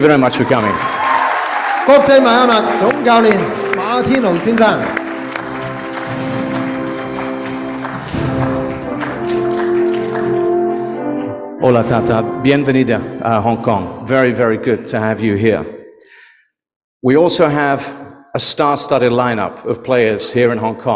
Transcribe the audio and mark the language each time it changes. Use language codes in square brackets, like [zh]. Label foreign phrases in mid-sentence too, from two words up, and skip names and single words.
[en] very much for coming. [yue] 國際邁阿密總教練馬天奴先生。 [es] Hola Tata, bienvenida a Hong Kong. [en] Very, very good to have you here. We also have a star-studded lineup of players here in Hong Kong.